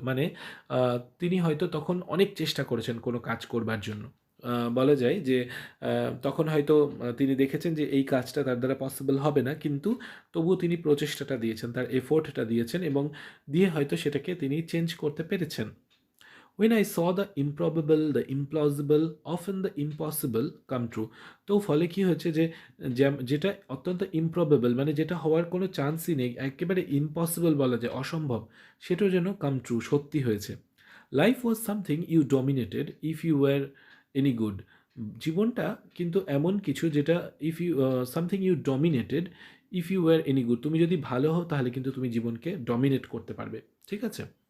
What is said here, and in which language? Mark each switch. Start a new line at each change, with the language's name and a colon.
Bangla: মানে তিনি হয়তো তখন অনেক চেষ্টা করেছেন কোনো কাজ করবার জন্য। বলা যায় যে তখন হয়তো তিনি দেখেছেন যে এই কাজটা তার দ্বারা পসিবল হবে না, কিন্তু তবুও তিনি প্রচেষ্টাটা দিয়েছেন, তার এফোর্টটা দিয়েছেন এবং দিয়ে হয়তো সেটাকে তিনি চেঞ্জ করতে পেরেছেন।
English: When I saw the improbable, the implausible, often the impossible come true.
Bangla: তো ফলে কি হয়েছে যে যেটা অত্যন্ত improbable, মানে যেটা হওয়ার কোনো চান্সই নেই, একেবারে ইম্পসিবল বলা যায়, অসম্ভব, সেটাও যেন
English: come true,
Bangla: সত্যি হয়েছে।
English: Life was something you dominated if you were any good.
Bangla: জীবনটা কিন্তু এমন কিছু যেটা
English: if you something you dominated if you were any good,
Bangla: তুমি যদি ভালো হও তাহলে কিন্তু তুমি জীবনকে ডমিনেট করতে পারবে। ঠিক আছে।